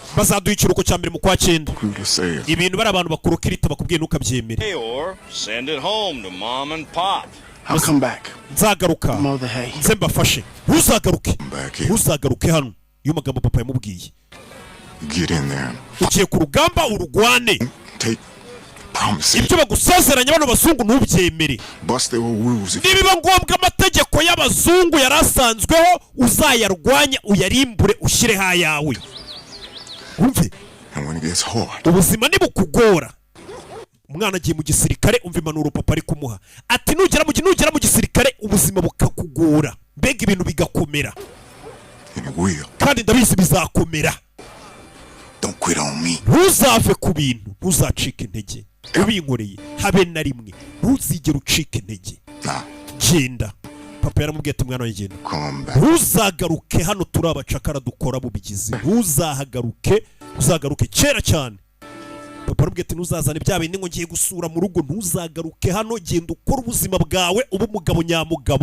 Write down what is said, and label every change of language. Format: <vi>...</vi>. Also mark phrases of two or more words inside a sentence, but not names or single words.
<rw>bazaduha ikiruhuko cya mbere mu kwa 9. Ibintu bari abantu bakuru kirita bakubwiye ntukabyemere.</rw> <en>Send it home to mom and pop. I'll come back.</en> <rw>Nzagaruka nze mbafashe. Ntuzagaruke hano. Iyo magambo papa yamubwiye.</rw> <en>Get in there.</en> <rw>Ugiye ku rugamba urugwane.</rw> <en>Take promises.</en> <rw>Ibyo bagusezeranya bano bazungu ntubyemere. Nibiba ngombwa amategeko y'abazungu yarasanzweho uzayarwanya uyarimbure ushyire hayawe. Umve. Ubuzima nibukugora. Umwana agiye mu gisirikare umva impanuro papa ari kumuha. Ati nugera mu gisirikare ubuzima bukakugora. Mbega ibintu bigakomera. Kandi ndabizi bizakomera.</rw> <en>Don't quit on me.</en> <rw>Ntuzave ku bintu, ntuzacike intege. Ubinkoreye habe na rimwe. Ntuzigere ucike intege. Genda. Papa yaramubwiye ati mwana w'igenda. Ntuzagaruke hano turi abacakara dukora mu bigizi. Ntuzahagaruke, uzagaruke kera cyane. Papa yaramubwiye ati ntuzazane bya bindi ngo ngiye gusura mu rugo, ntuzagaruke hano, genda ukora ubuzima bwawe uba umugabo nyamugabo.</rw>